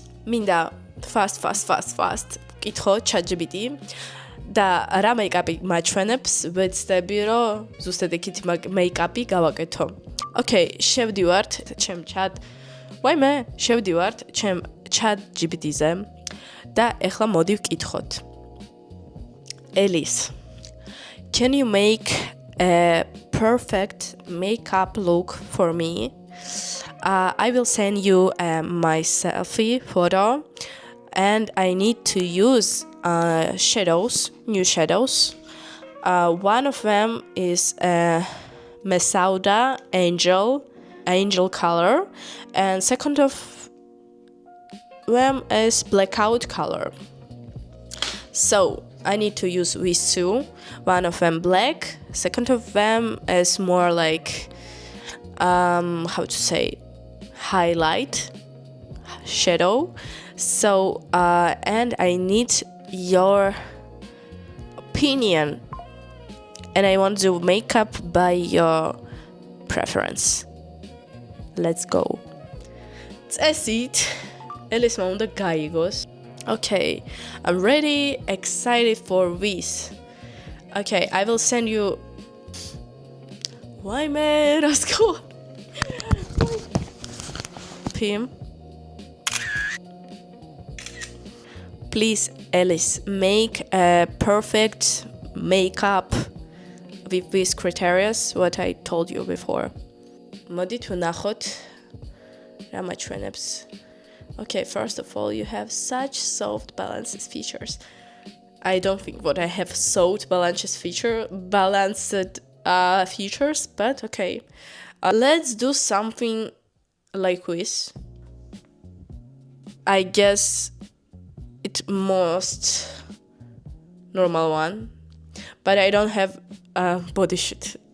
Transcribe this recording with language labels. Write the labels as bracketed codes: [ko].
[ka] მინდა [en] fast [ka] კითხო ChatGPT და რა მეიკაპი მაჩვენებს, ვეცდები რომ ზუსტად იქით მეიკაპი გავაკეთო. ოკეი, შევდივართ ჩემ შევდივართ ჩემ ChatGPT-ზე და ეხლა მოდი ვკითხოთ. [en] Alice, can you make a perfect makeup look for me? I will send you my selfie photo and I need to use new shadows. One of them is Mesauda angel color, and second of them is blackout color. So I need to use these two. One of them black, second of them is more like how to say highlight shadow. So and I need your opinion and I want to make up by your preference. Let's go. [ka] წესით ელისმა უნდა გაიგოს. [en] Okay, I'm ready, excited for this. Okay, I will send you. Why man? Let's go. Him. Please, Alice, make a perfect makeup with these criteria, what I told you before. [ka] Modit ვნახოთ რა მაჩვენებს. [en] Okay, first of all, you have such soft balanced features. I don't think what I have balanced features, but okay. Let's do something like this. I guess it's most normal one, but I don't have body shit.